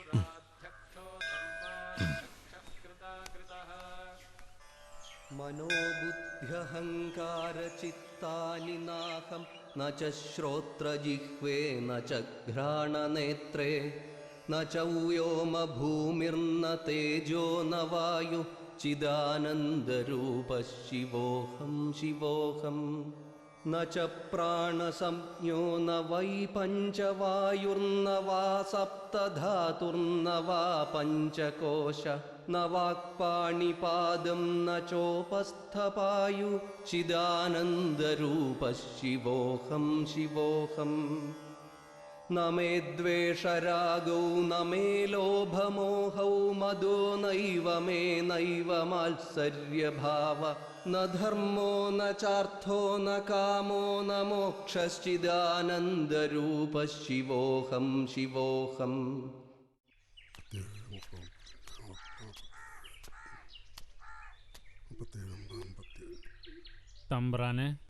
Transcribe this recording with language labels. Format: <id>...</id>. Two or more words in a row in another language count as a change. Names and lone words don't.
<sa>മനോബുദ്ധ്യഹങ്കാരചിത്താനി നാഹം ന ച ശ്രോത്രജിഹ്വേ ന ച ഘ്രാണനേത്രേ ന ച വ്യോമ ഭൂമിർന തേജോ ന വായു ചിദാനന്ദരൂപ ശിവോഹം ശിവോഹം. न च प्राणसंज्ञो न वै पञ्चवायुर्न वा सप्तधातुर्न वा पञ्चकोश न वाक्पाणिपादं न चोपस्थपायु चिदानन्दरूपः शिवोऽहं शिवोऽहम् न मे द्वेषरागौ न मे लोभमोहौ मदो नैव मे नैव मात्सर्यभाव न धर्मो न चार्थो न कामो न मोक्षश्चिदानन्दरूपः शिवोऽहं शिवोऽहम्</sa> <ml>തമ്പ്രാനെ.</ml>